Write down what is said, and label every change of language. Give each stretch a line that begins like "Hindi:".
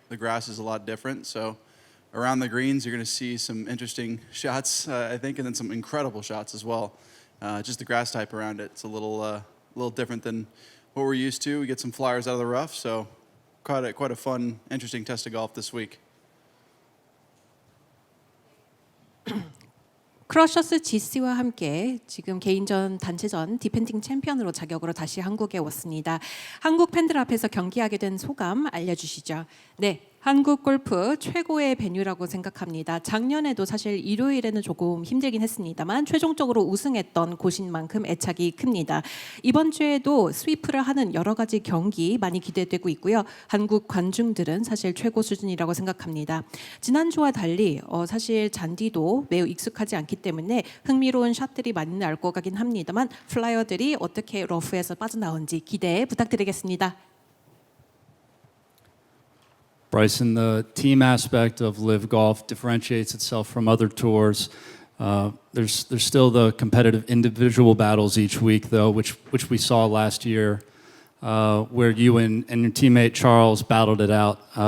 English: The grass is a lot different, so around the greens you're going to see some interesting shots, I think, and then some incredible shots as well. Just the grass type around it, it's a little different than what we're used to. We get some flyers out of the rough, so quite a fun, interesting test of golf this week.
Korean: 크러셔스 GC와 함께 지금 개인전, 단체전 디펜딩 챔피언으로 자격으로 다시 한국에 왔습니다. 한국 팬들 앞에서 경기하게 된 소감 알려주시죠. 네, 한국 골프 최고의 베뉴라고 생각합니다. 작년에도 사실 일요일에는 조금 힘들긴 했습니다만 최종적으로 우승했던 곳인 만큼 애착이 큽니다. 이번 주에도 스위프를 하는 여러 가지 경기 많이 기대되고 있고요. 한국 관중들은 사실 최고 수준이라고 생각합니다. 지난주와 달리 사실 잔디도 매우 익숙하지 않기 때문에 흥미로운 샷들이 많이 나올 것 같긴 합니다만 플라이어들이 어떻게 러프에서 빠져나온지 기대 부탁드리겠습니다.
English: Bryson, the team aspect of LIV Golf differentiates itself from other tours. There's still the competitive individual battles each week, though, which we saw last year, where you and your teammate Charles battled it out.